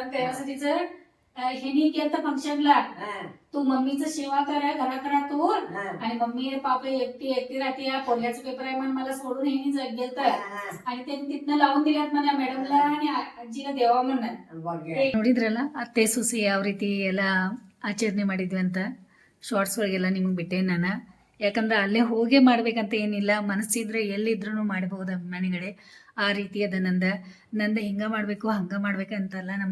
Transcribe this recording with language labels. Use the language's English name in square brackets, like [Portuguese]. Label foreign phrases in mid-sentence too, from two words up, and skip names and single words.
[Marathi] त्यासाठीच ह्यानी केलं फंक्शनला तू मम्मीचं सेवा करा घरात तू आणि मम्मी पापा एकटी राहते. पोल्याचं पेपर आहे म्हणून मला सोडून ह्यानी गेलत आणि त्यांनी तिथनं लावून दिल्यात मला मॅडमला आणि [Kannada] ಅಜ್ಜಿನ ದೇವ [Marathi] म्हणून. [Kannada] ನೋಡಿದ್ರಲ್ಲ ಅತ್ತೆ ಸುಸಿ ಯಾವ ರೀತಿ ಎಲ್ಲ ಆಚರಣೆ ಮಾಡಿದ್ವಿ ಅಂತ ಶಾರ್ಟ್ಸ್ ಒಳಗೆಲ್ಲ ನಿಮಗೆ ಬಿಟ್ಟೆ ನಾನು. ಯಾಕಂದ್ರೆ ಅಲ್ಲೇ ಹೋಗೇ ಮಾಡ್ಬೇಕಂತ ಏನಿಲ್ಲ, ಮನಸ್ಸಿದ್ರೆ ಎಲ್ಲಿದ್ರೂ ಮಾಡ್ಬೋದು ಅಭಿಮಾನಿಗಳೇ. ಆ ರೀತಿ ಅದ ನಂದು ಹಿಂಗೆ ಮಾಡಬೇಕು ಹಂಗೆ ಮಾಡ್ಬೇಕಂತಲ್ಲ.